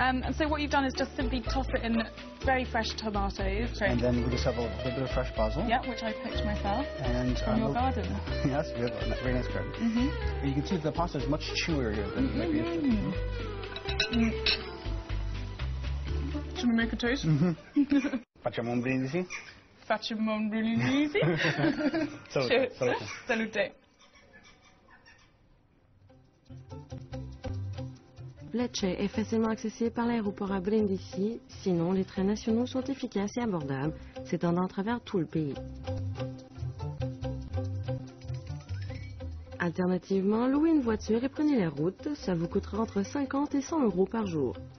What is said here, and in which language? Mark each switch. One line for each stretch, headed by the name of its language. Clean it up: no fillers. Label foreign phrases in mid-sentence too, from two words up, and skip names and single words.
English: And so what you've done is just simply toss it in very fresh tomatoes. So, And then we just have a little bit of fresh basil. yeah, which I picked myself And from your garden. Yes, we have a very nice garden. Mm-hmm. You can see the pasta is much chewier than it might be interesting. Should we make a toast?
Italian: Facciamo un brindisi? Facciamo un brindisi. Salute. Salute. Salute.
French: Lecce est facilement accessible par l'aéroport à Brindisi, sinon les trains nationaux sont efficaces et abordables, s'étendant à travers tout le pays. Alternativement, louez une voiture et prenez la route, ça vous coûtera entre 50 et 100 € par jour.